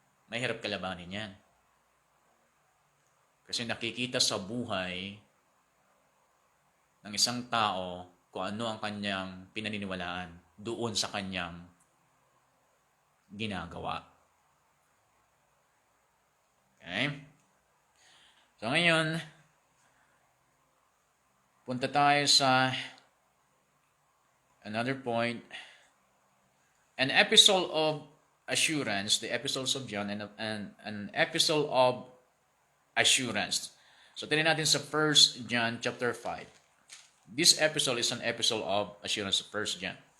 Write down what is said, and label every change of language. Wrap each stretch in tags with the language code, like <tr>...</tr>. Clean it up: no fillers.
<tl>Mahirap kalabanin yan. Kasi nakikita sa buhay ng isang tao kung ano ang kanyang pinaniniwalaan doon sa kanyang ginagawa. Okay? So ngayon, punta tayo sa</tl> <en>another point. An epistle of assurance, the epistles of John, and an epistle of assurance.</en> <tl>So tingnan natin sa 1 John chapter 5.</tl> <en>This epistle is an epistle of assurance of 1 John.</en>